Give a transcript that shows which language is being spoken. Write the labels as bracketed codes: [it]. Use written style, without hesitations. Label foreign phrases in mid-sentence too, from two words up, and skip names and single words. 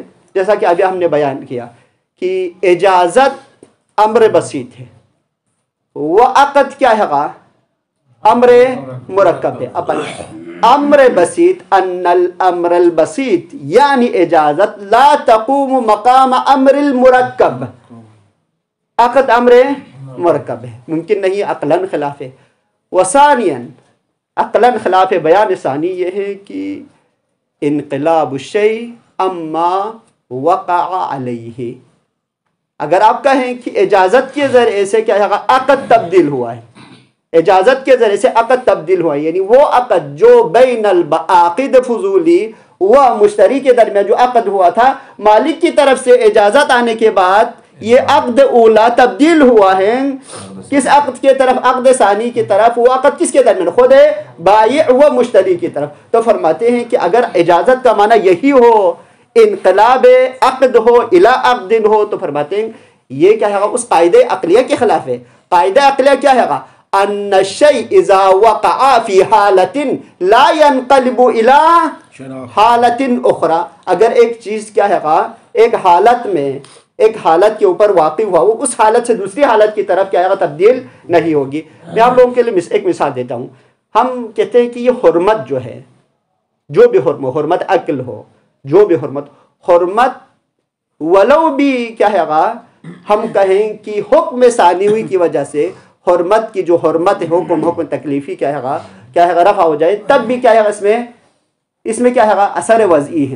[ur] جیسا کہ ابھی ہم نے بیان کیا کہ اجازت امر بسیط ہے، وہ عقد کیا ہے گا؟ امر مرکب ہے۔ اپن امر بسیط [ar] ان الامر البسیط [ur] یعنی اجازت [ar] لا تقوم مقام امر المرکب، [ur] عقد امر مرکب ہے، ممکن نہیں، عقلاً خلاف ہے۔ وثانیا عقلاً خلاف بیان ثانی یہ ہے کہ [ar] انقلاب الشیء اما وقع علیہ، [ur] اگر آپ کہیں کہ اجازت کے ذریعے سے کیا ہے عقد تبدیل ہوا ہے، اجازت کے ذریعے سے عقد تبدیل ہوا، یعنی وہ عقد جو [ar] بین العاقد فضولی [ur] و مشتری کے درمیان جو عقد ہوا تھا، مالک کی طرف سے اجازت آنے کے بعد یہ عقد اولا تبدیل ہوا ہے کس عقد کے طرف؟ عقد ثانی کی طرف۔ وہ عقد کس کے درمیان؟ خود بائع و مشتری کی طرف۔ تو فرماتے ہیں کہ اگر اجازت کا معنی یہی ہو، انقلاب عقد ہو الی عقد ہو، تو فرماتے ہیں یہ کیا ہے؟ اس قاعدہ عقلیہ کے خلاف ہے۔ قاعدہ عقلیہ کیا ہے؟ [ar] ان الشیء اذا وقع فی حالت لا ينقلب الی حالت اخرى، [ur] اگر ایک چیز کیا ہے ایک حالت میں ایک حالت کے اوپر واقع ہوا، وہ اس حالت سے دوسری حالت کی طرف کیا ہے تبدیل نہیں ہوگی۔ میں آپ لوگوں کے لیے ایک مثال دیتا ہوں۔ ہم کہتے ہیں کہ یہ حرمت جو ہے، جو بھی حرمت عقل ہو، جو بھی حرمت ولو بھی کیا ہے ہم کہیں کہ حکم ثانی ہوئی کی وجہ سے حرمت کی جو حرمت حکم تکلیفی کیا ہے رفع ہو جائے، تب بھی کیا ہے اس میں کیا ہے اثر وضعی ہے۔